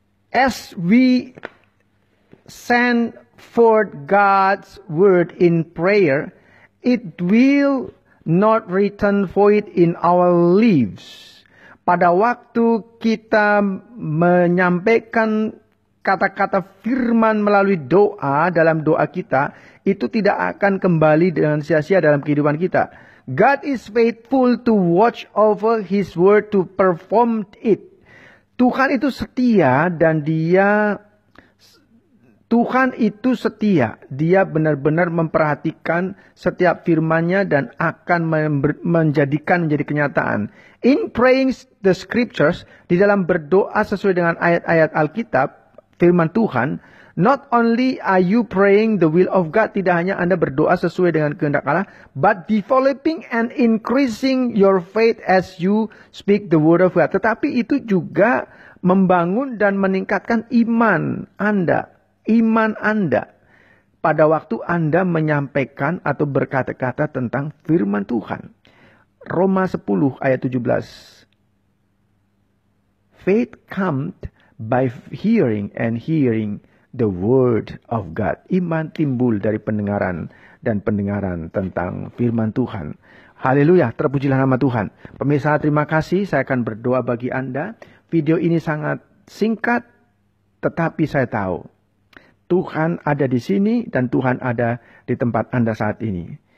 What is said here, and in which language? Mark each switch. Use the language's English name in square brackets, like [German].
[English] As we send forth God's word in prayer, it will not return void in our lives. [Indonesian] Pada waktu kita menyampaikan kata-kata firman melalui doa, dalam doa kita, itu tidak akan kembali dengan sia-sia dalam kehidupan kita. [English] God is faithful to watch over His word to perform it. [Indonesian] Tuhan itu setia dan Tuhan itu setia. Dia benar-benar memperhatikan setiap firman-Nya dan akan menjadikan menjadi kenyataan. [English] In praying the scriptures, [Indonesian] di dalam berdoa sesuai dengan ayat-ayat Alkitab, firman Tuhan, [English] not only are you praying the will of God, [Indonesian] tidak hanya Anda berdoa sesuai dengan kehendak Allah, [English] but developing and increasing your faith as you speak the word of God. [Indonesian] Tetapi itu juga membangun dan meningkatkan iman Anda. Iman Anda pada waktu Anda menyampaikan atau berkata-kata tentang firman Tuhan. Roma 10 ayat 17. [English] Faith comes by hearing, and hearing the word of God. [Indonesian] Iman timbul dari pendengaran dan pendengaran tentang firman Tuhan. Haleluya, terpujilah nama Tuhan. Pemirsa, terima kasih. Saya akan berdoa bagi Anda. Video ini sangat singkat, tetapi saya tahu Tuhan ada di sini dan Tuhan ada di tempat Anda saat ini.